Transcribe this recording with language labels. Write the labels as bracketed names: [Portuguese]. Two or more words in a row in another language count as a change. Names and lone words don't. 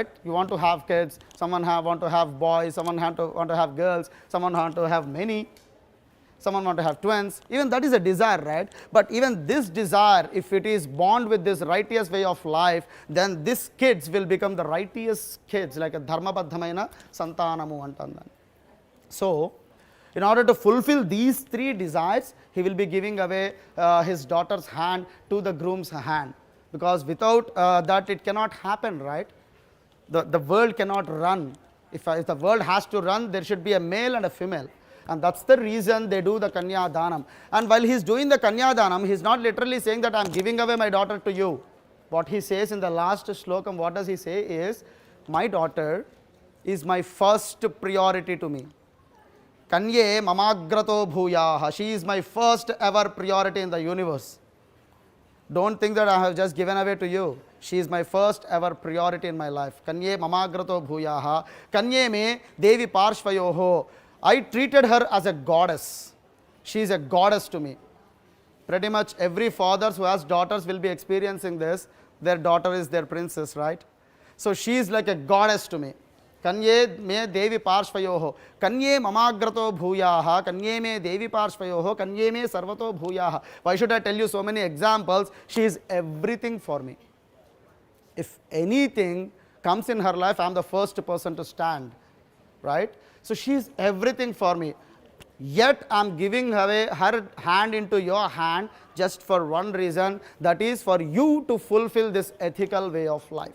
[English] You want to have kids, someone want to have boys, someone want to have girls, someone want to have many, someone want to have twins. Even that is a desire, right? But even this desire, if it is bond with this righteous way of life, then these kids will become the righteous kids, like a [Telugu] ధర్మ బద్ధమైన సంతానము అంటాడు. [English] So in order to fulfill these three desires, he will be giving away his daughter's hand to the groom's hand. Because without that it cannot happen, right? The world cannot run. If the world has to run, there should be a male and a female. And that's the reason they do the Kanya Danam. And while he is doing the Kanya Danam, he is not literally saying that I am giving away my daughter to you. What he says in the last shlokam, what does he say is, my daughter is my first priority to me. [Sanskrit] कन्ये ममाग्रतो भूयाः. [English] She is my first ever priority in the universe. Don't think that I have just given away to you. She is my first ever priority in my life. [Sanskrit] कन्ये ममाग्रतो भूयाः. कन्ये मे देवि पार्श्वयोः. [English] I treated her as a goddess. She is a goddess to me. Pretty much every father who has daughters will be experiencing this. Their daughter is their princess, right? So she is like a goddess to me. [Sanskrit] कन्ये मे देवि पार्श्वयोः. कन्ये ममाग्रतो भूयाः. कन्ये मे देवि पार्श्वयोः. कन्ये मे सर्वतो भूयाः. [English] Why should I tell you so many examples? She is everything for me. If anything comes in her life, I am the first person to stand, right? So she is everything for me. Yet I am giving away her hand into your hand just for one reason, that is for you to fulfill this ethical way of life.